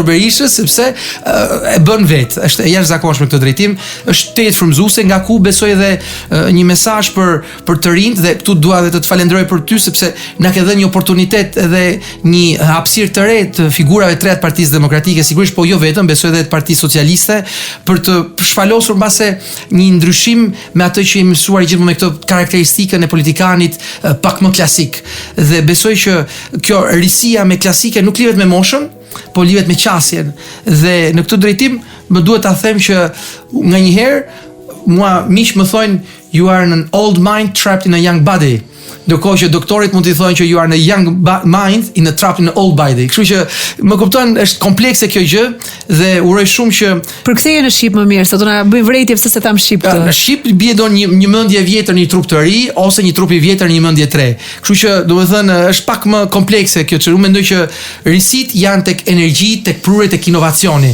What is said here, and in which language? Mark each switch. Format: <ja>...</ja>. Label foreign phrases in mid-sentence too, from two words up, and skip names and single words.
<sq>Berishës, sepse e bën vetë. Është e jashtëzakonshme këtë drejtim, është tetë frymëzuese, nga ku besoj edhe një mesazh për të rinjt dhe këtu dua edhe të falenderoj për ty sepse na ke dhënë një oportunitet edhe një hapësirë të re të figurave të reja të Partisë Demokratike, sigurisht po jo vetëm, besoj edhe të Partisë Socialiste, për të shfalosur mbase një ndryshim me atë që jemi mësuar gjithmonë me këtë karakteristikën e politikanit pak më klasik. Dhe besoj që kjo risia me klasike nuk lidhet me moshën, po lidhet me qasjen. Dhe në këtë drejtim më duhet ta them që nganjëherë mua miq më thonë</sq> <en>you are an old mind trapped in a young body.</en> <sq>Ndërkohë që doktorit mund t'i thonë që</sq> <en>you are in a young mind in a trapped in an old body.</en> <sq>Kështu që më kupton, është komplekse kjo gjë dhe uroj shumë që përktheje në shqip më mirë, se do na bëjmë vrejtje pse se tam shqip këtë. Në shqip bie do një mendje vjetër një trup të ri ose një trup i vjetër një mendje të re. Kështu që domethënë është pak më komplekse kjo çë. Unë mendoj që risit janë tek energji, tek prurje, tek inovacioni.</sq>